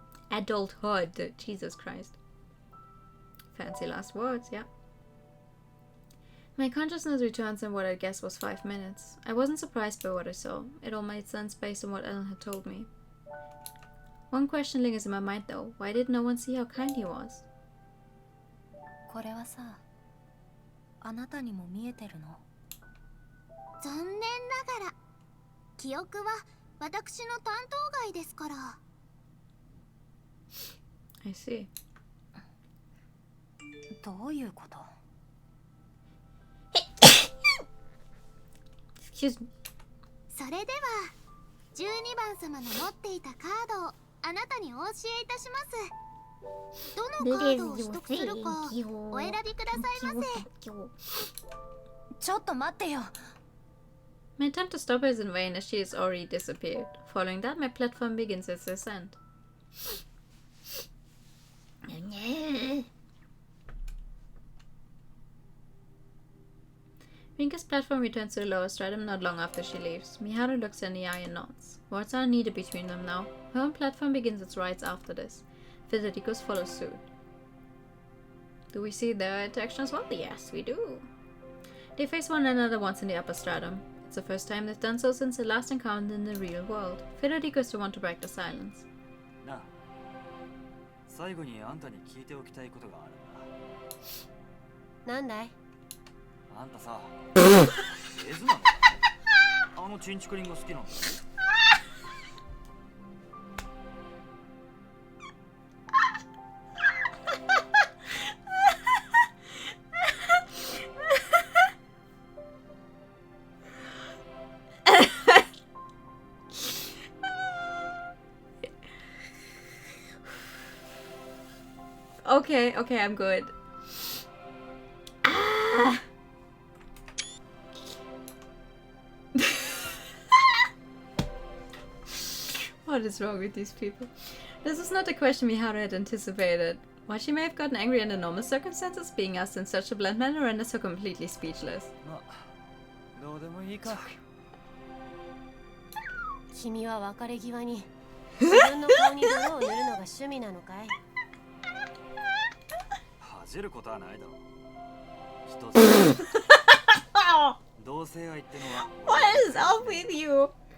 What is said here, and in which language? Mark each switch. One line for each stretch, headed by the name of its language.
English: Adulthood, Jesus Christ. Fancy last words, yeah. My consciousness returns in what I guess was 5 minutes. I wasn't surprised by what I saw. It all made sense based on what Ellen had told me. One question lingers in my mind though. Why did no one see how kind he was?
Japanese: これはさ、あなたにも見えてるの？残念ながら記憶は私の担当外ですから。
English: I see.
Japanese: どういうこと？
English: Excuse me.
Japanese: それでは12番様の持っていたカードをあなたにお教えいたします。どのカードを取得するかお選びくださいませ。ちょっと待ってよ。
English: My attempt to stop her is in vain as she has already disappeared. Following that, my platform begins its ascent. Rinka's platform returns to the lower stratum not long after she leaves. Miharu looks her in the eye and nods. Words are needed between them now. Her own platform begins its rides after this. Federico's follows suit. Do we see their interaction as well? Yes, we do. They face one another once in the upper stratum. It's the first time they've done so since their last encounter in the real world. Federico is the one to break the silence.
Japanese: なあ、最後にあんたに聞いておきたいことがあるんだ。なんだい？あんたさ、絵図なのか？あのチンチクリンが好きなんだ。
English: Okay, okay, I'm good. Ah. What is wrong with these people? This is not the question Miharu had anticipated. While she may have gotten angry under normal circumstances, being asked in such a blunt manner renders her completely speechless.
Japanese: まあ、どうでもいいか。君は別れ際に自分の顔に泥を塗るのが趣味なのかい？恥じることはないだろう。一つ。同性愛ってのは。
English: What is up with you?